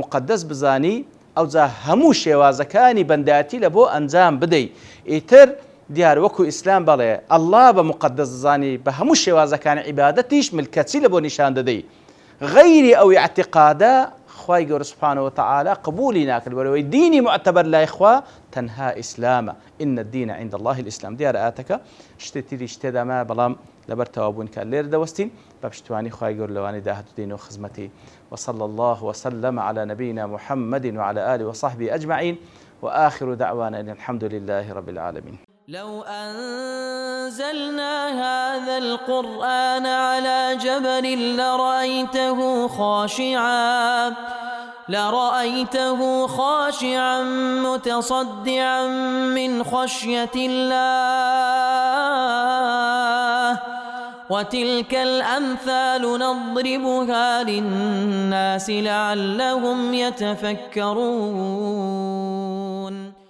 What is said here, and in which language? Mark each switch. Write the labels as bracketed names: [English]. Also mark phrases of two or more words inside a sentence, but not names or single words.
[Central Kurdish] مقدس بزانی ئەو جا هەموو شێوازەکانی بەندایەتی لە بۆ ئەنجام بدەیت ئیتر دیار وەکو ئیسلام بەڵێ ئەڵڵا بە مقدس زانی بە هەموو شێوازەکانی عیبادەتیش ملکەچی لە بۆ نیشان دەدەی غەیری ئەو اعتقادە خوای گەورە [Arabic] سبحانه وتعالى [Central Kurdish] قبولی ناکرد بەرەوەی دینی معتەبەر لای خوا تەنها ئیسلامە [Arabic] إن الدين عند الله الإسلام [Central Kurdish] دیارە ئاتەکە شتێ تریش تێداما بەڵام لەبەر تەوابوون کە لێرە دەوەستین بە پشتیوانی خوای گەورە لەوانەی داهاتوو دێنەوە خزمەتی [Arabic] وصلى الله وسلم على نبينا محمد وعلى آله وصحبه أجمعين وآخر دعوانا أن الحمد لله رب العالمين. لو أنزلنا هذا القرآن على جبل لرأيته خاشعا متصدعا من خشية الله وتلك الأمثال نضربها للناس لعلهم يتفكرون.